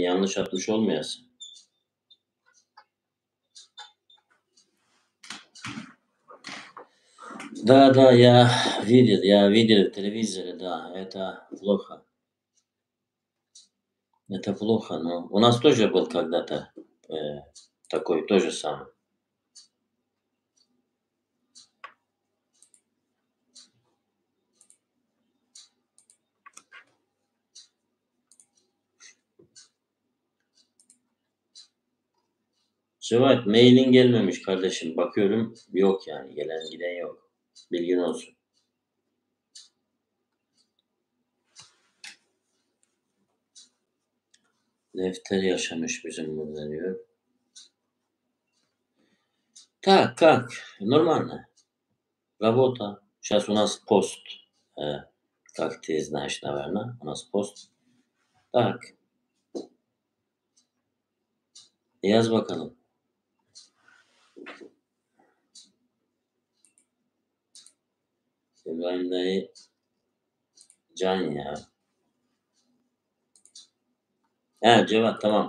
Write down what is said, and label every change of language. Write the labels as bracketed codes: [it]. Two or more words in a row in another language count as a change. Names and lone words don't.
[tr] Yanlış atmış olmayasın. [ru] Да, я видел в телевизоре, да, это плохо. Это плохо, но у нас тоже был когда-то такой тоже самый. [tr] Cevat mailin gelmemiş kardeşim. Bakıyorum yok yani. Gelen giden yok. Bilgin olsun. Lefter yaşamış bizim burada diyor. [ru] Так, как? Нормально. Работа. Сейчас у нас пост. Как ты знаешь, наверное, у нас пост. Так, [tr] yaz bakalım. İbrahim dayı can ya. He Cevat tamam.